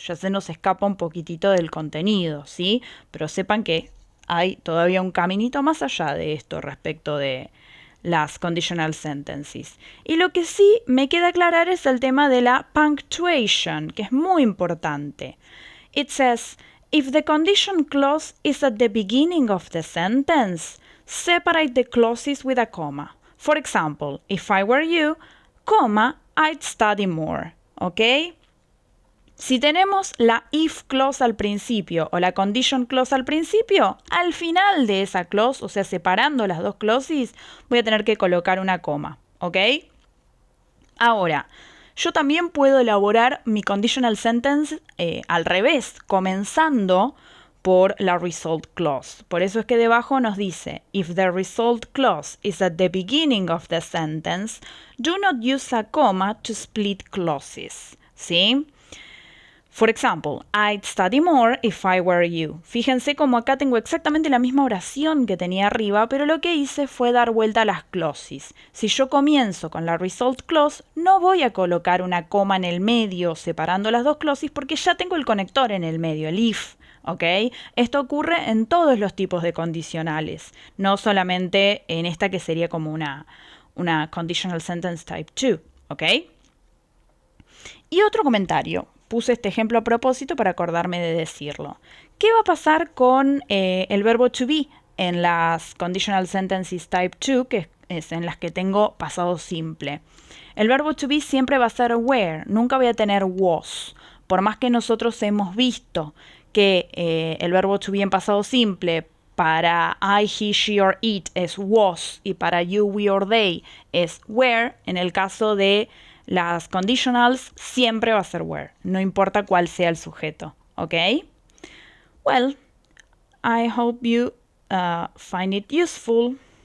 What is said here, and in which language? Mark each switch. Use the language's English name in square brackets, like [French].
[Spanish] Ya se nos escapa un poquitito del contenido, ¿sí? Pero sepan que hay todavía un caminito más allá de esto respecto de las conditional sentences. Y lo que sí me queda aclarar es el tema de la punctuation, que es muy importante. [English] It says, if the condition clause is at the beginning of the sentence, separate the clauses with a comma. For example, if I were you, comma, I'd study more. [Spanish] ¿Ok? Si tenemos la if clause al principio o la condition clause al principio, al final de esa clause, o sea, separando las dos clauses, voy a tener que colocar una coma, ¿ok? Ahora, yo también puedo elaborar mi conditional sentence al revés, comenzando por la result clause. Por eso es que debajo nos dice, [English] if the result clause is at the beginning of the sentence, do not use a comma to split clauses, [Spanish] ¿sí? [English] For example, I'd study more if I were you. [Spanish] Fíjense como acá tengo exactamente la misma oración que tenía arriba, pero lo que hice fue dar vuelta a las clauses. Si yo comienzo con la result clause, no voy a colocar una coma en el medio separando las dos clauses porque ya tengo el conector en el medio, el if. ¿Ok? Esto ocurre en todos los tipos de condicionales, no solamente en esta que sería como una conditional sentence type 2. ¿Ok? Y otro comentario. Puse este ejemplo a propósito para acordarme de decirlo. ¿Qué va a pasar con el verbo to be en las conditional sentences type 2, que es en las que tengo pasado simple? El verbo to be siempre va a ser were, nunca voy a tener was. por más que nosotros hemos visto que el verbo to be en pasado simple para I, he, she or it es was y para you, we or they es were, en el caso de las conditionals siempre va a ser were, no importa cuál sea el sujeto, ¿ok? [English] Well, I hope you find it useful.